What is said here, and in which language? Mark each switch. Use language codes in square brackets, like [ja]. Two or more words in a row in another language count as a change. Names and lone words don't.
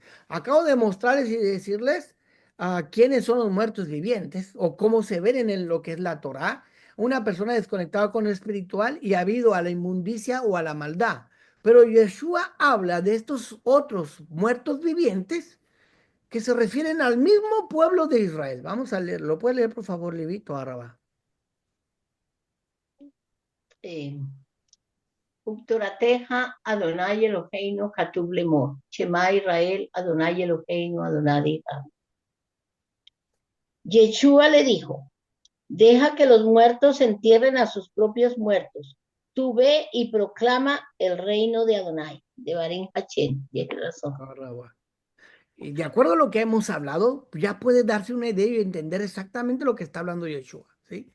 [es] Acabo de mostrarles y decirles quiénes son los muertos vivientes o cómo se ven en lo que es la Torá. Una persona desconectada con lo espiritual y habido a la inmundicia o a la maldad. Pero Yeshua habla de estos otros muertos vivientes que se refieren al mismo pueblo de Israel. Vamos a leerlo. ¿Lo puede leer, por favor, Levito Araba? [he] Eh, ובתורתך אדוני אלוהינו כתוב לאמור. שמע ישראל אדוני אלוהינו אדוני אחד. [es] Yeshua le dijo, deja que los muertos entierren a sus propios muertos. Tú ve y proclama el reino de Adonai, de Barín Hachén. Tiene razón. Araba. Y de acuerdo a lo que hemos hablado, ya puede darse una idea y entender exactamente lo que está hablando Yeshua, ¿sí?